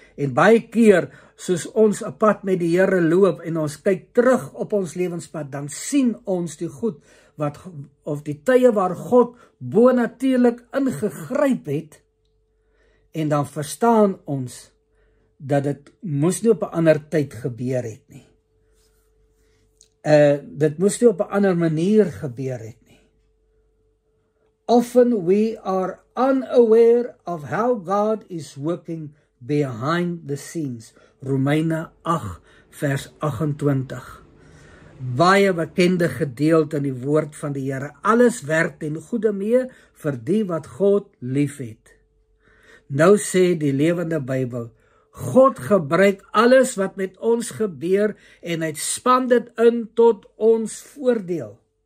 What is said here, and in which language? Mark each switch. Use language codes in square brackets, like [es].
[af] En baie keer, soos ons 'n pad met die Here loop en ons kyk terug op ons lewenspad, dan sien ons die goed of die tye waar God bonatuurlik ingegryp het, en dan verstaan ons dat dit moes nie op 'n ander tyd gebeur het nie. Dit moes nie op 'n ander manier gebeur het nie. [en] Often we are unaware of how God is working behind the scenes. [af] Romeine 8 vers 28. Baie bekende gedeelte in die woord van die Here. Alles werk ten goeie mee vir die wat God liefhet. Nou sê die Lewende Bybel, God gebruik alles wat met ons gebeur en hy span dit in tot ons voordeel.